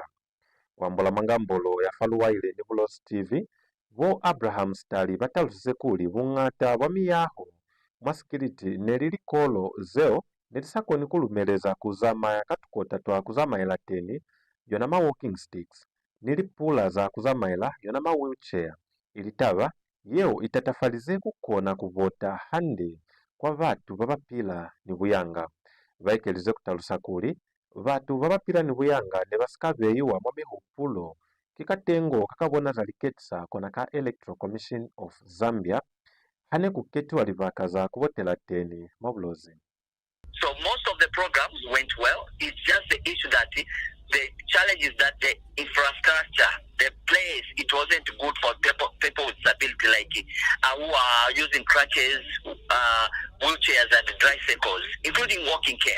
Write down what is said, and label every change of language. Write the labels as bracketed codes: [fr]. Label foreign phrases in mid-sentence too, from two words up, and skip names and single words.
[loz] Wambola mangambolo ya faluwaile ni Bulozi TV vo Abraham SITALI batalusize kuli vung'ata bwa miyaho mwa sikiriti nelilikolo zeo nelisakoni kulumeleza kuzama ya katukota twa kuzamaila teni yona ma [en] walking sticks [loz] nilipula za kuzamaila yona ma wheelchair ilitava yeo itatafalize kukona kuvota hande kwa vatu BABAPILA ni BUYANGA. Vaikelize kutalusa kuli vatu BABAPILA ni BUYANGA ne basikaveyiwa mwa mihupulo kikatengo kakabona za LIKETISA kona ka Electoral Commission of Zambia hane kuketiwa livakaza kuvotela teni mwa Bulozi. [en] So most of the programs went well. It's just the issue that the challenge is that the infrastructure, the place, it wasn't good for people with disability like who are using crutches, wheelchairs and tricycles, including walking canes.